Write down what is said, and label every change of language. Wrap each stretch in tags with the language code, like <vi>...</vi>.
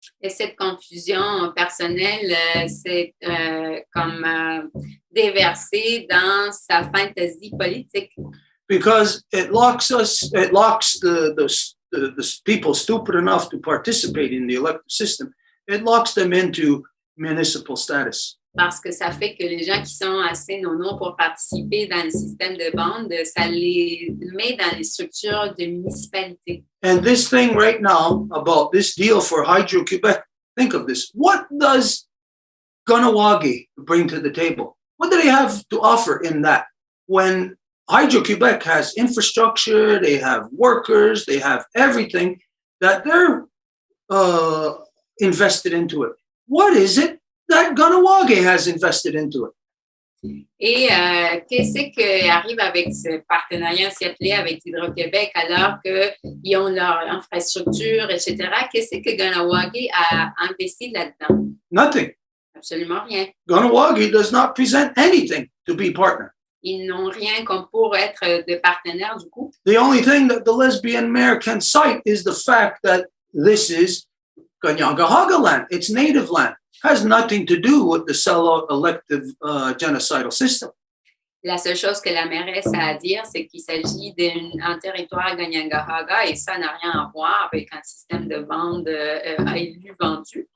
<fr>Et cette confusion personnelle s'est comme déversée dans sa fantaisie politique.</fr> <en>Because it locks the people stupid enough to participate in the elective system, it locks them into municipal status.</en> <fr>Parce que ça fait que les gens qui sont assez nono pour participer dans le système de bande, ça les met dans les structures de municipalité.</fr> <en>And this thing right now about this deal for Hydro-Québec, think of this. What does Kahnawà bring to the table? What do they have to offer in that? When Hydro-Québec has infrastructure, they have workers, they have everything that they're invested into it. What is it that Kahnawà has invested into it.</en> <fr>Et qu'est-ce qui arrive avec ce partenariat ciblé avec Hydro-Québec alors qu'ils ont leur infrastructure, etc.? Qu'est-ce que Kahnawà a investi là-dedans?</fr> <en>Nothing.</en> <fr>Absolument rien.</fr> <en>Kahnawà does not present anything to be partner.</en> <fr>Ils n'ont rien comme pour être de partenaires du coup.</fr> <en>The only thing that the lesbian mayor can cite is the fact that this is Kahnawà land. It's native land. Has nothing to do with the sellout elective genocidal system.</en> <fr>La seule chose que la mairesse a à dire, c'est qu'il s'agit d'un territoire Kahnawà et ça n'a rien à voir avec un système de vente à élus vendus.</fr>